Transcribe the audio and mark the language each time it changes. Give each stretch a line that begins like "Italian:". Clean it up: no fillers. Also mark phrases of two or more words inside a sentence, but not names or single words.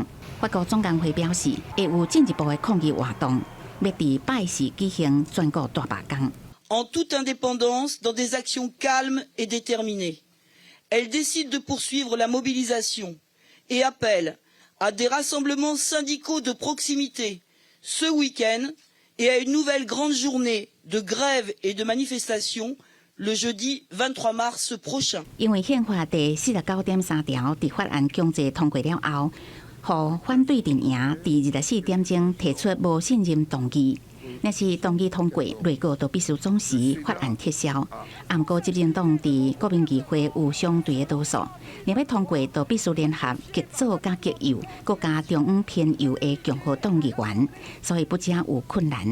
Min Nan Chinese: 法国总工会表示，会有进一步的抗议活动，要伫拜四举行全国大罢工。
French: En toute indépendance, dans des actions calmes et déterminées, elle décide de poursuivre la mobilisation et appelle à des rassemblements syndicaux de proximité ce week-end et à une nouvelle grande journée de grève et de manifestation le jeudi 23 mars prochain.
Min Nan Chinese: 因为宪法第49.3条伫法案强制通过了后，互反对阵营伫24点钟提出无信任动议。若是动议通过，内阁就必须总辞，法案撤销。不过执政党伫国民议会有相对的多数，若要通过，就必须联合极左加极右，搁加中央偏右的共和党议员，所以不只有困难。